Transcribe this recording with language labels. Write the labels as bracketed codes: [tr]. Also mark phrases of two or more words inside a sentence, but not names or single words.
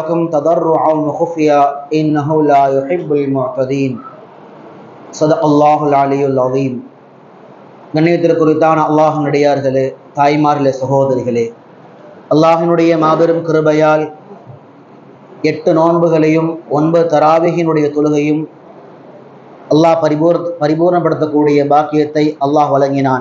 [ar] تضرعا وخفيا إنه لا يحب المعتدين صدق الله العلي العظيم. [ta] கண்ணியத்திற்குரித்தான அல்லாஹ்வினுடையார்களே, தாய்மார்களே, சகோதரிகளே, அல்லாஹ்வினுடைய மாபெரும் கிருபையால் 8 நோன்புகளையும் 9 தராவீஹினுடைய தொழுகையும் அல்லாஹ் பரிபூர்ணப்படுத்தக்கூடிய பாக்கியத்தை அல்லாஹ் வழங்கினான்.